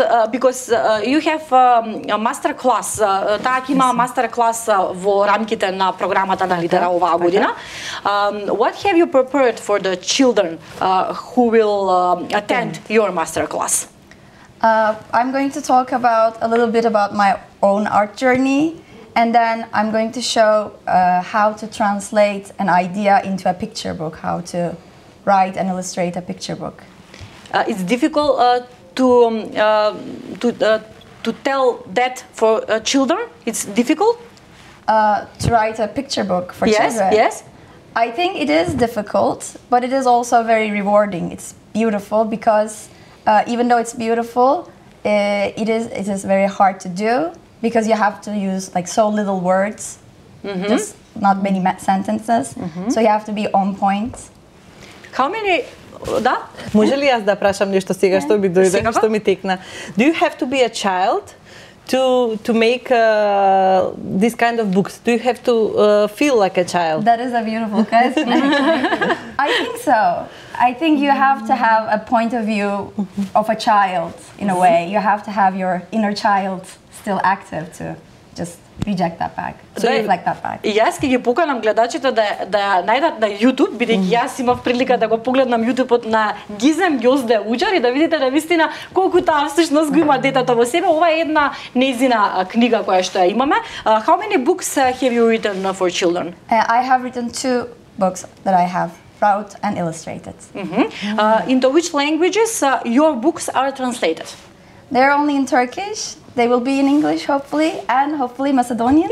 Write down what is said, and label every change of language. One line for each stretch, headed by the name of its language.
English: Because you have a master class,
Macedonian: таа има master class во рамките на програмата на Литера оваа година.
English: What have you prepared for the children who will attend your master class? I'm going to talk a little bit about my own art journey, and then I'm going to show how to translate an idea into a picture book, how to write and illustrate a picture book. It's difficult to tell that for children. It's difficult to write a picture book for children. Yes. I think it is difficult, but it is also very rewarding. It's beautiful because even though it's beautiful, it is very hard to do because you have to use like so little words, just not many sentences. So you have to be on point. How many? Да?
Macedonian: Може ли јас да прашам нешто сега што ми дојде, што ми текна?
English: Do you have to be a child to make this kind of books? Do you have to feel like a child? That is a beautiful question. I think so. I think you have to have a point of view of a child in a way. You have to have your inner child still active to just reject that bag, reflect that bag.
Macedonian: И јас ќе ги поканам гледачите да ја најдат на YouTube, бидејќи јас имав прилика да го погледнам YouTube-от на Gizem Gözde Ucar и да видите навистина колку таа всушност го има детето во себе. Ова е една нејзина книга која што ја имаме.
English: How many books have you written for children? I have written 2 books that I have wrote and illustrated. Into which languages your books are translated? They're only in Turkish. they will be in English, hopefully, and hopefully Macedonian.